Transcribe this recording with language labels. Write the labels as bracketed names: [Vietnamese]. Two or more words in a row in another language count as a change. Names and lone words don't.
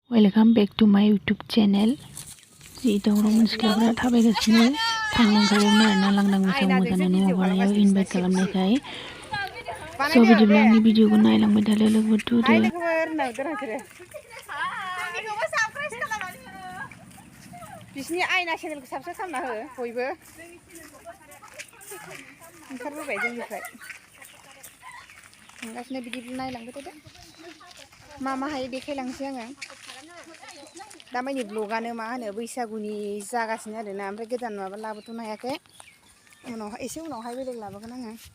[English] Welcome back to my YouTube channel. [Bodo] Di daurang siklafra थाबायगासिनो थांनांखायोमोन आरोना लांदां मोसानो नवापारायाव इनभाइट खालामनायखाय स' बिदिब्ला आंनि भिडिअखौ नायलांबाय थादो लोगोफोर बिसिनि आयना चेनेलखौ साबस्क्राइब खालामना हो बयबो ओंखारबोबाय जोंनिफ्राय थांगासिनो बिदिब्ला नायलांबाय थादो मा मा हायो देखायलांसै आङो दा मानि ब्लगानो मा होनो बैसागुनि जागासिनो आरोना ओमफ्राय गोदान माबा लाबोथ'नो हायाखै उनावहाय एसे उनावहाय बेलेग लाबोगोन आङो